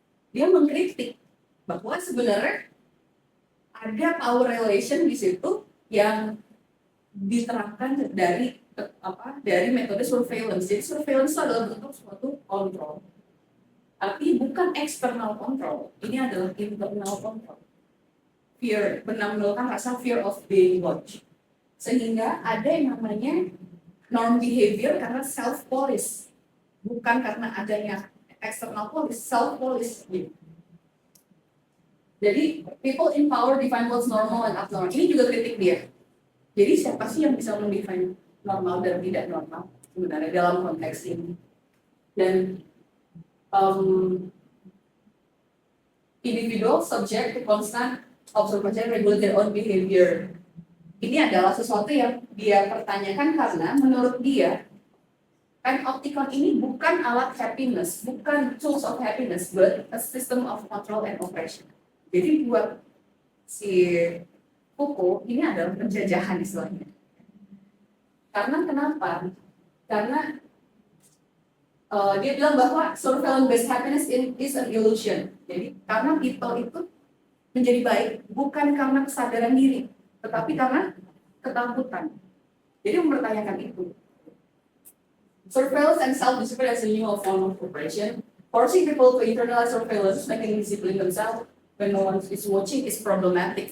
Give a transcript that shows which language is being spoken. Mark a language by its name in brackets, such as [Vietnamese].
[Indonesian] Dia mengkritik bahwa sebenarnya ada power relation di situ yang diterapkan dari metode surveillance. Jadi surveillance itu adalah bentuk suatu kontrol, tapi bukan external control. Ini adalah internal control. Fear, menampilkan rasa [English] fear of being watched. [Indonesian] Sehingga ada yang namanya norm behavior karena self police, bukan karena adanya external police, self police. Jadi [English] people in power define what's normal and abnormal. [Indonesian] Ini juga kritik dia. Jadi siapa sih yang bisa mendefine normal dan tidak normal sebenarnya dalam konteks ini? Dan [English] individual subject to constant observation regulate their own behavior. [Indonesian] Ini adalah sesuatu yang dia pertanyakan karena menurut dia panopticon ini bukan alat happiness, bukan tools of happiness, [English] but a system of control and oppression. [Indonesian] Jadi buat si Foucault ini adalah penjajahan istilahnya. Karena kenapa? Karena dia bilang bahwa [English] surveillance based happiness is an illusion. [Indonesian] Jadi karena people itu menjadi baik bukan karena kesadaran diri, tetapi karena ketakutan. Jadi mempertanyakan itu. [English] Surveillance and self-discipline as a new form of oppression, forcing people to internalize surveillance, making discipline themselves when no one is watching is problematic.